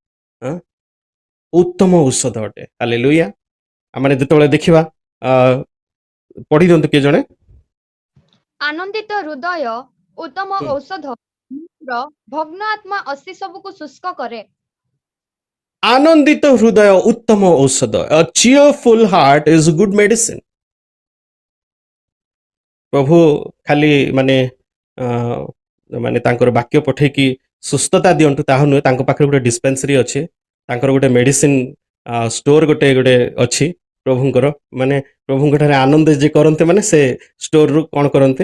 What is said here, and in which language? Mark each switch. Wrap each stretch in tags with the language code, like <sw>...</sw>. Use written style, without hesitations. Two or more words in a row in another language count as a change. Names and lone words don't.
<or>ଉତ୍ତମ ଔଷଧ ଅଟେ। ହାଲେଲୁୟା। ଆମେ ଯେତେବେଳେ ଦେଖିବା, ପଢି ଦିଅନ୍ତୁ କିଏ ଜଣେ। ଆନନ୍ଦିତ ହୃଦୟ ଉତ୍ତମ ଔଷଧ, ଭଗ୍ନ ଆତ୍ମା ଅସ୍ଥି ସବୁକୁ ଶୁଷ୍କ କରେ। ଆନନ୍ଦିତ ହୃଦୟ ଉତ୍ତମ ଔଷଧ।</or> <en>A cheerful heart is good medicine.</en> <or>ପ୍ରଭୁ ଖାଲି ମାନେ ତାଙ୍କର ବାକ୍ୟ ପଠେଇକି ସୁସ୍ଥତା ଦିଅନ୍ତୁ ତାହା ନୁହେଁ। ତାଙ୍କ ପାଖରେ ଗୋଟେ ଡିସ୍ପେନ୍ସରୀ ଅଛି, ତାଙ୍କର ଗୋଟେ</or> <en>medicine store</en> <or>ଗୋଟେ ଅଛି ପ୍ରଭୁଙ୍କର। ମାନେ ପ୍ରଭୁଙ୍କ ଠାରେ ଆନନ୍ଦ ଯେ କରନ୍ତି, ମାନେ ସେ ଷ୍ଟୋରରୁ କ'ଣ କରନ୍ତି?</or>